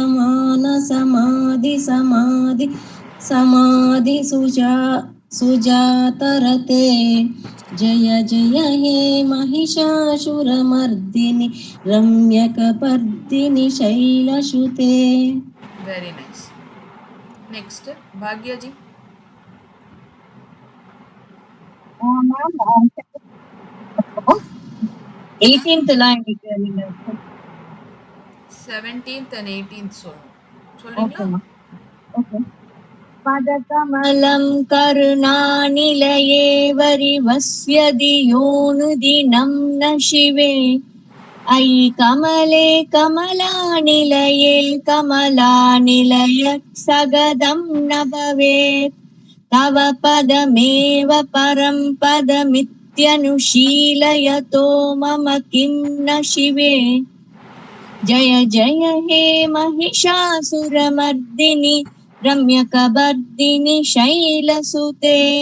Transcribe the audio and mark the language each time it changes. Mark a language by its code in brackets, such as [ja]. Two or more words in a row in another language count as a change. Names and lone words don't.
[sa] सुजातरते जय जय हे महिषासुरमर्दिनि रम्यकपर्दिनि शैलसुते [en] very nice. next பாக்யாஜி. [ta] மேம் 18th எல்லாம் எனக்கு நீங்க 17th and 18th சொல்றீங்களா? ஓகே [sa] पदकमलं करुणानिलये वरिवस्य धियोनुदिनं न शिवे अयि कमले कमलानिलये कमलानिलय सगदं न भवेत् तव पदमेव परं पदमित्यनुशीलयतो मम किं न शिवे जय जय हे महिषासुरमर्दिनि रम्यकपर्दिनि शैलसुते